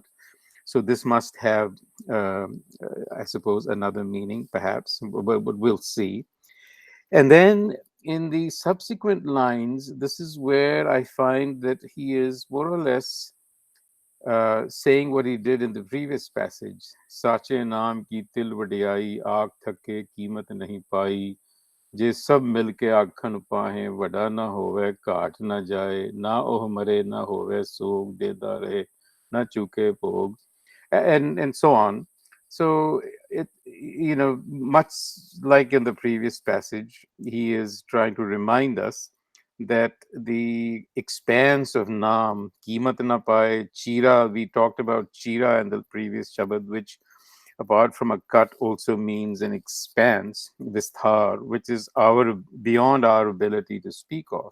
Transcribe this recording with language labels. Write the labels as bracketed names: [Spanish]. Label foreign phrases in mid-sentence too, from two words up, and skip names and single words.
[English] So this must have, I suppose, another meaning, perhaps, but we'll see. And then in the subsequent lines, this is where I find that he is more or less saying what he did in the previous passage. [Punjabi] ਸਚੇ ਨਾਮ ਕੀ ਤਿਲ ਵਡਿਆਈ, ਆਗ ਥਕੇ ਕੀਮਤ ਨਹੀਂ ਪਾਈ, ਜੇ ਸਬ ਮਿਲਕੇ ਆਖਨ ਪਾਹੇ, ਵਡਾ ਨਾ ਹੋਵੇ ਕਾਟ ਨਾ ਜਾਏ, ਨਾ ਓਹ ਮਰੇ ਨਾ ਹੋਵੇ ਸੋਗ ਦੇਦਾ ਰਹੇ, ਨਾ ਚੂਕੇ ਭੋਗ, [English] and so on. So it, much like in the previous passage, he is trying to remind us that the expanse of Naam, [Punjabi] ਕੀਮਤ ਨਾ ਪਾਏ, [English] Chira, we talked about Chira in the previous Shabad, which apart from a cut also means an expanse, Visthar, which is our beyond our ability to speak of.